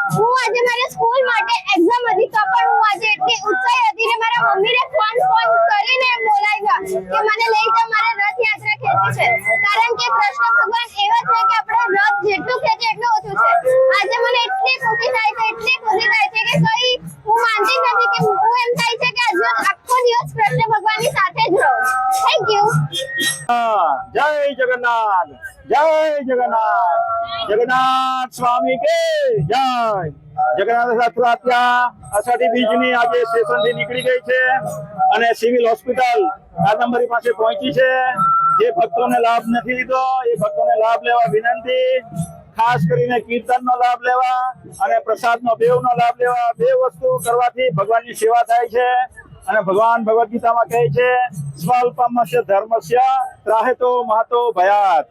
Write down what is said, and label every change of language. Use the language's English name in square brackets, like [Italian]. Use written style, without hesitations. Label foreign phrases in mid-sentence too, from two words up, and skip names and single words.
[Gujarati] હું આજે મારી સ્કૂલ માટે એક્ઝામ હતી તો પણ હું આજે એટલી ઉત્સાહી હતી ને મારા મમ્મીને ફોન કરીને બોલાવ્યા કે મને લઈ જાઓ, મારે રથ યાત્રા ખેંચવી છે। કારણ કે કૃષ્ણ ભગવાન એવા છે કે આપણે રથ જેટલું ખેંચે એટલું ઓછું છે। આજે મને એટલી ખુશી થાય છે કે કઈ હું માનતી નથી કે હું એમ થાય છે કે આજે આખો દિવસ કૃષ્ણ ભગવાનની સાથે જ રહું। [English] Thank you. [Hindi] जय जगन्नाथ, जय जगन्नाथ, जगन्नाथ स्वामी के जय। [Gujarati] જગન્નાથ યાત્રા અષાઢી બીજની આજે સ્ટેશનથી નીકળી ગઈ છે અને સિવિલ હોસ્પિટલ કાદંબરી પાસે પહોંચી છે। જે ભક્તોને લાભ નથી લીધો એ ભક્તોને લાભ લેવા વિનંતી। ખાસ કરીને કીર્તનનો લાભ લેવા અને પ્રસાદનો બેવનો લાભ લેવા। બે વસ્તુ કરવાથી ભગવાનની સેવા થાય છે અને ભગવાન ભગવદ ગીતામાં કહે છે [Sanskrit] स्वल्पमस्य धर्मस्य त्राहेतो महतो भयात।